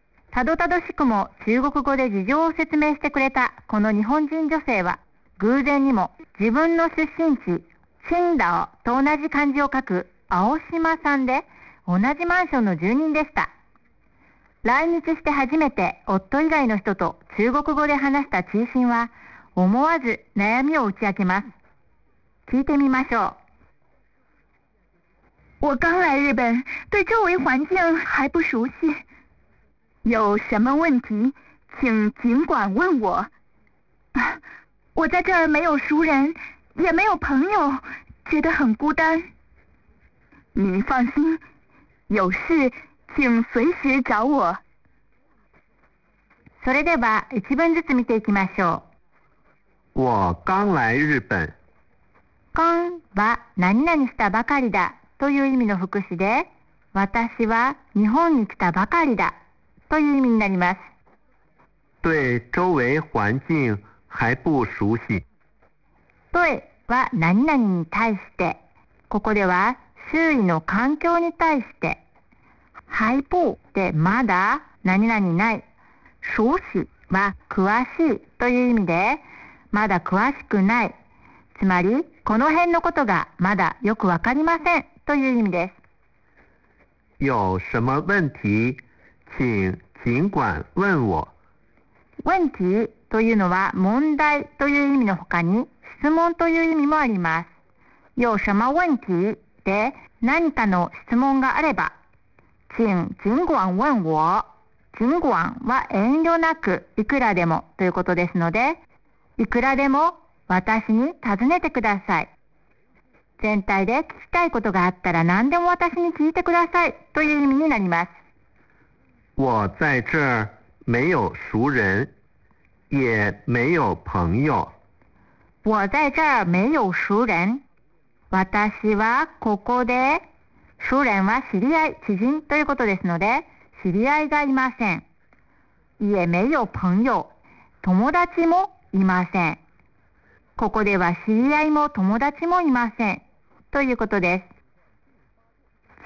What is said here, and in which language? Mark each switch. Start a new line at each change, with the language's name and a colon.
Japanese: たどたどしくも中国語で事情を説明してくれたこの日本人女性は、偶然にも自分の出身地、青島と同じ漢字を書く青島さんで、同じマンションの住人でした。来日して初めて夫以外の人と中国語で話したチーシンは、思わず悩みを打ち明けます。聞いてみましょう。
Chinese: 我刚来日本，对周围环境还不熟悉。有什么问题，请尽管问我。我在这儿没有熟人，也没有朋友，觉得很孤单。你放心，有事请随时找我。
Japanese: それでは一文ずつ見ていきましょう。
Chinese: 我刚来日本。
Japanese: 刚は何々したばかりだという意味の副詞で、私は日本に来たばかりだという意味になります。
Chinese: 对周围环境还不熟悉。
Japanese: 对は何々に対して、ここでは周囲の環境に対して、还不でまだ何々ない、熟悉は詳しいという意味で、まだ詳しくない。つまり、この辺のことがまだよくわかりませんという意味です。
Chinese: 有什么问题、请尽管问我。
Japanese: 问题というのは問題という意味のほかに、質問という意味もあります。
Chinese: 有什么问题
Japanese: で、何かの質問があれば、
Chinese: 请尽管问我。
Japanese: 尽管は遠慮なく、いくらでもということですので、いくらでも私に尋ねてください。全体で聞きたいことがあったら何でも私に聞いてくださいという意味になります。
Chinese: 我在这儿没有熟人，也没有朋友。我在这儿没有熟人。
Japanese: 私はここで、熟人は知り合い、知人ということですので、知り合いがいません。
Chinese: 也没有朋友。
Japanese: 友達もいません。ここでは知り合いも友達もいませんということです。